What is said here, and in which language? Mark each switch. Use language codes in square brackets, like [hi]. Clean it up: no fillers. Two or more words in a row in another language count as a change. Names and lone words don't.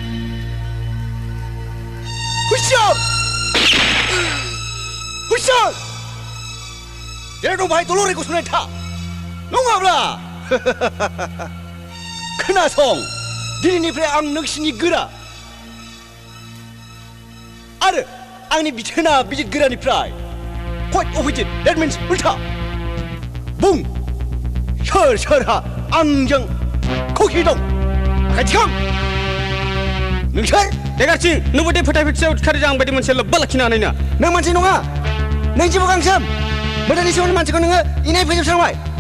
[brx] हुइसार जेराव दं बाहाय दलरै गसंनानै था नङाब्ला खोनासं दिनैनिफ्राय आं नोंसिनि गोरा आरो आंनि बिथोना बिजित गोरानिफ्राय [en] quite opposite that means [brx] उल्था बुं सोरहा आंजों खौखि दं आखाय थिखां नोंसोर देगारथिं नोंबो दे फोथायफिनसेयाव खारिजा आं बायदि मोनसे लोब्बा लाखिनो हानाय ना नों मानसि नङा नों जेबो गांसोम मोदानि सोमोन्दै मानसिखौ नोङो इनाय फोजोबस्रांबाय